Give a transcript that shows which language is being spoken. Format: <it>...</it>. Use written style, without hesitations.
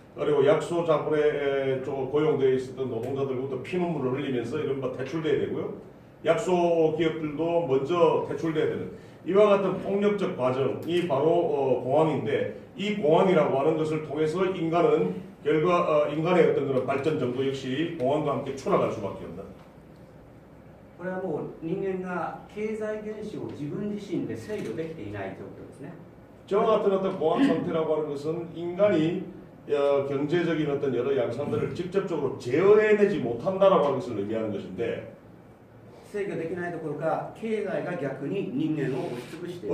<ko>그리고 약소 자본에 고용되어 있었던 노동자들부터 피눈물을 흘리면서 이른바 퇴출돼야 되고요. 약소 기업들도 먼저 퇴출돼야 되는 이와 같은 폭력적 과정이 바로 공황인데 이 공황이라고 하는 것을 통해서 인간은 인간의 어떤 그런 발전 정도 역시 공황과 함께 추락할 수밖에 없다.</ko> <ja>これはもう人間が経済現象を自分自身で制御できていない状況ですね。</ja> <ko>저와 같은 어떤 공황 상태라고 하는 것은 인간이 경제적인 어떤 여러 양상들을 직접적으로 제어해내지 못한다라고 하는 것을 의미하는 것인데</ko> <ja>制御できないどころか経済が逆に人間を押しつぶしている。</ja>